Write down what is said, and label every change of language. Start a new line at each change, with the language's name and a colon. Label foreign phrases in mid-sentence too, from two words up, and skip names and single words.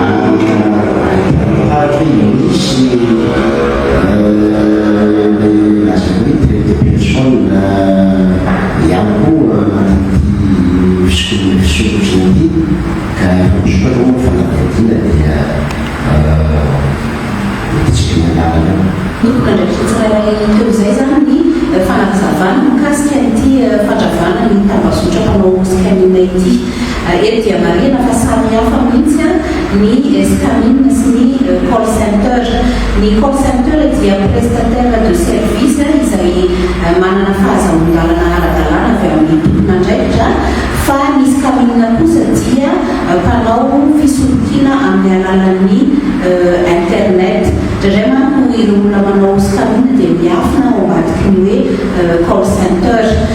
Malagasy: fa ahitatra misy laza hoe
French: traite personne
Malagasy: ihany koa anaty fisotrotrina ity ka misokatra moa fanadihadiana dia tsika mialala Nikoka ndraiky tsirairay teo izay zany ny fanazavana mikasika ity fandravana ny tambazotra mpanao skamina ity. Eto dia marina fa samy hafa mihitsy ny skamina sy ny
English: call center.
Malagasy: Ny
English: call center
Malagasy: dia
French: prestataire de service
Malagasy: izay manana fahazon-dalana ara-dalàna avy amin'ny tompona ndraikitra fa ny skamina kosa dia mpanao fisolokiana amin'ny alalan'ny internet. Indray manko ireo olona manao skamina dia miafina ao ambadiky ny hoe
English: call center.